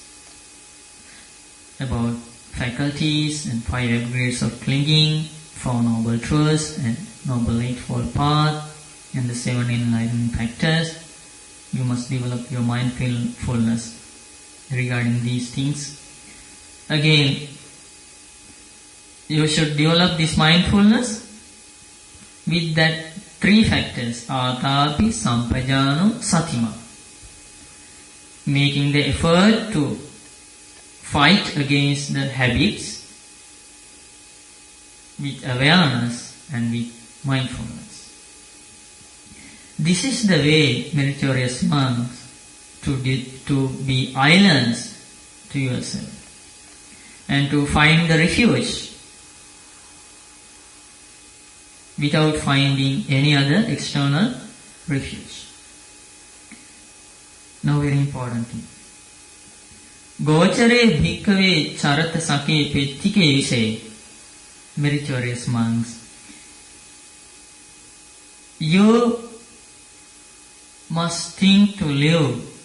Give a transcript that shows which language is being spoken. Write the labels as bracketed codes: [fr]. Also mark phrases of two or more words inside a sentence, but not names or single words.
[en] About faculties and 5 aggregates of clinging, 4 noble truths and noble eightfold path, and the 7 enlightenment factors. You must develop your mindfulness regarding these things. Again, you should develop this mindfulness with that 3 factors, [pi] atapi, sampajano, satima. [en] Making the effort to fight against the habits with awareness and with mindfulness. This is the way, meritorious monks, to be islands to yourself and to find the refuge without finding any other external refuge. Now very important thing. [pi] Gochare bhikkhave charata sake pettike vise. [en] Meritorious monks, you must think to live